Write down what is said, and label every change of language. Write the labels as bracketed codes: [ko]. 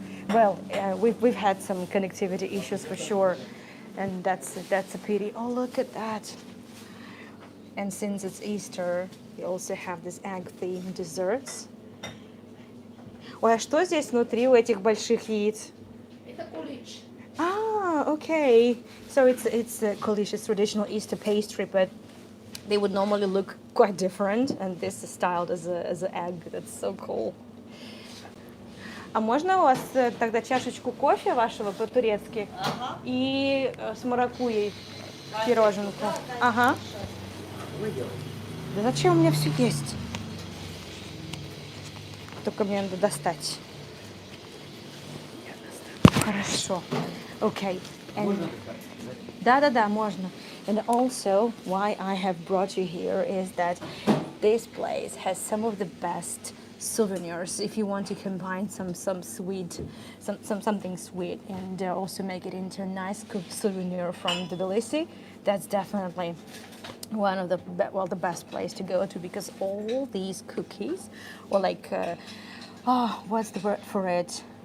[en] Well, we've had some connectivity issues for sure, and that's a pity. Oh, look at that! And since it's Easter, we also have this egg-themed desserts. [ru] Ой, а что здесь внутри у этих больших яиц? Это кулич. [en] Ah, okay. So it's a delicious traditional Easter pastry, but they would normally look quite different, and this is styled as an egg. That's so cool. [ru] А можно у вас тогда чашечку кофе вашего по-турецки и с маракуйей пироженку? Ага. Да зачем у меня все есть? Только мне надо достать. Хорошо. Okay. And да, можно. [en] And also, why I have brought you here is that this place has some of the best souvenirs. If you want to combine some sweet, something sweet, and also make it into a nice souvenir from Tbilisi, that's definitely one of the the best place to go to, because all these cookies, or like, what's the word for it?